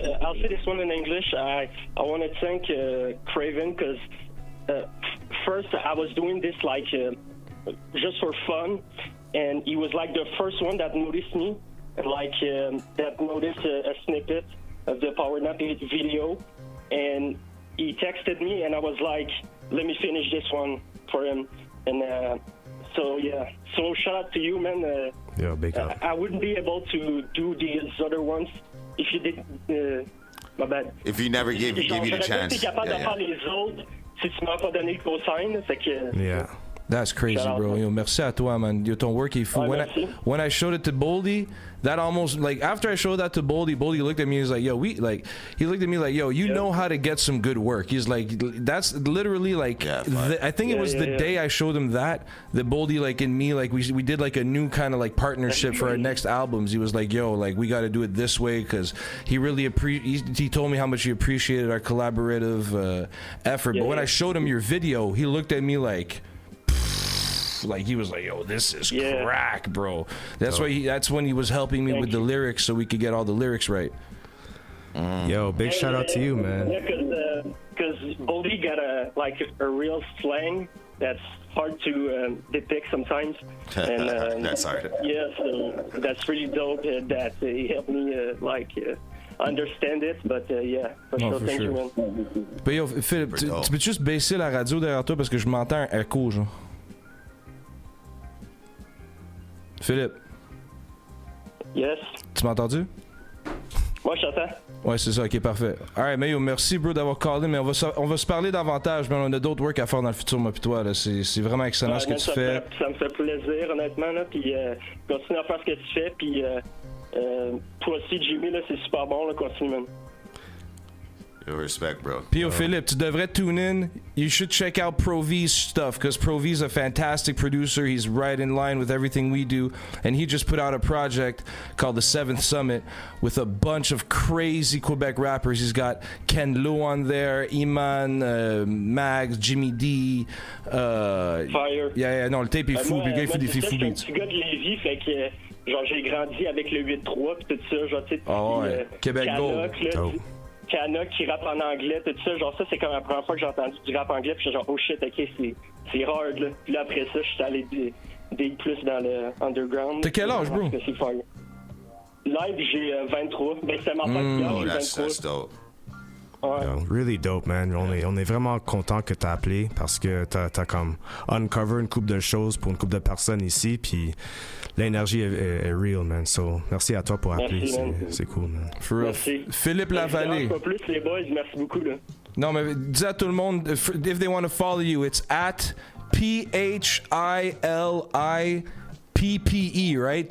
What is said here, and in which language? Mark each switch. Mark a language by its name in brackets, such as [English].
[English] I'll say this one in English. I want to thank Craven because first I was doing this like just for fun, and he was like the first one that noticed me, like that noticed a snippet of the Power Nap video, and he texted me, and I was like, let me finish this one for him, and so shout out to you, man. Yeah, big up. I wouldn't be able to do these other ones if you did. My bad. If you never gave you the chance. [French] J'aurais pas été capable de faire les autres si tu m'as pas donné le cosign, fait que. [English] Yeah. That's crazy, bro. Yo, [French] merci à toi, [English] man. Yo, [French] ton work est fou. [English] When I showed it to Boldy, that almost, like, after I showed that to Boldy looked at me and was like, yo, he looked at me like, yo, you know how to get some good work. He's like, that's literally, like, I think it was the day I showed him that Boldy, like, and me, like, we did, like, a new kind of, like, partnership for our next albums. He was like, yo, like, we got to do it this way, because he really, he told me how much he appreciated our collaborative effort. But when I showed him your video, he looked at me like he was like, yo, this is crack, bro. That's why that's when he was helping me with the lyrics so we could get all the lyrics right. Yo, big shout out to you, man. Yeah, because Boldy got a real slang that's hard to depict sometimes. And that's hard. Yeah, so that's really dope that he helped me understand it, but yeah, for sure, thank you, man. [French] But yo, Philippe, tu peux juste baisser la radio derrière toi parce que je m'entends un écho, genre. Philippe. [English] Yes. [French] Tu m'as entendu? Moi, je t'entends. Ouais, c'est ça, ok, parfait. Alright, mais yo, merci, bro, d'avoir callé, mais on va se parler davantage, mais on a d'autres work à faire dans le futur, moi pis toi, là. C'est vraiment excellent ce que tu fais. Ça me fait plaisir, honnêtement, là, puis continue à faire ce que tu fais, puis toi aussi, Jimmy, là, c'est super bon, là, continue, man. [English] Respect, bro. [French] Pio Philippe, tu devrais tune in. [English] You should check out Pro V's stuff because Pro V's a fantastic producer. He's right in line with everything we do. And he just put out a project called the 7th Summit with a bunch of crazy Quebec rappers. He's got Ken Lo on there, Iman, Mags, Jimmie D. Fire. [French] Yeah, non, le tape est fou. Le gars, il fait des fous beats. Je suis un petit gars de Lévis, fait que genre j'ai grandi avec le 8-3 pis tout ça, genre tu sais, Québec Gold. Canuck qui rappe en anglais, tout ça, genre ça c'est comme la première fois que j'ai entendu du rap anglais, puis genre oh shit, ok, c'est hard là. Puis là après ça, je suis allé dig plus dans le underground. T'as quel âge, bro? C'est fire. Live, j'ai 23. Ben c'est ma pote, j'ai 23. [English] That's dope. [French] Ouais. [English] Yo, really dope, man. [French] On est vraiment content que t'as appelé parce que t'as comme uncover une couple de choses pour une couple de personnes ici, puis l'énergie est real, man. So, merci à toi pour appeler. C'est cool, man. Merci. Philippe Lavallée. Pas plus les boys, merci beaucoup là. Non, mais dis à tout le monde, [English] if they want to follow you, it's at PHILIPPE, right?